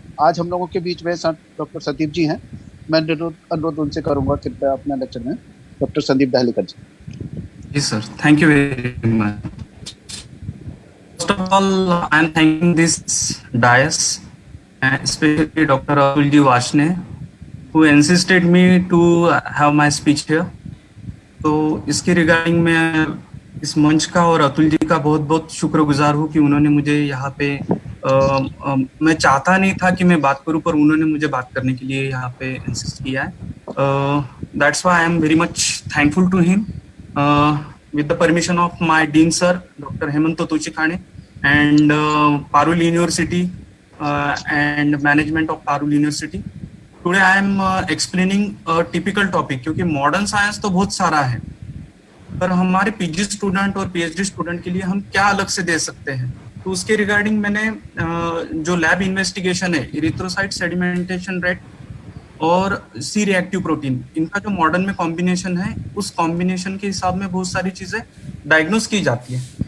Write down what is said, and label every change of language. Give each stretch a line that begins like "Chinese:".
Hindi: आज हम लोगों के बीच में सर डॉक्टर संदीप जी हैं, मैं अनुरोध उनसे करूंगा कृपया अपने लेक्चर में। Doctor Sandeep दाहिलेकर ji.
English: जी sir, thank you very much. First of all I am thanking this dais, especially Dr. Atul Washne, who insisted me to have my speech here.
Hindi: तो इसके रिगार्डिंग मैं इस मंच का और अतुल जी का बहुत बहुत शुक्रगुजार हूँ कि उन्होंने मुझे यहाँ पे मैं चाहता नहीं था कि मैं बात करूँ, पर उन्होंने मुझे बात करने के लिए यहाँ पे इंसिस्ट किया है।
English: That's why I am very much thankful to him, with the permission of my dean sir Dr. Hemanto Tochikhane and Parul University and management of Parul University. Today I am explaining a typical topic,
Hindi: क्योंकि modern science तो बहुत सारा है, पर हमारे PG student और PhD student के लिए हम क्या अलग से दे सकते हैं, तो उसके रिगार्डिंग मैंने जो लैब इन्वेस्टिगेशन है, इरिथ्रोसाइट सेडिमेंटेशन रेट और सी रिएक्टिव प्रोटीन, इनका जो मॉडर्न में कॉम्बिनेशन है, उस कॉम्बिनेशन के हिसाब में बहुत सारी चीजें डायग्नोस की जाती है।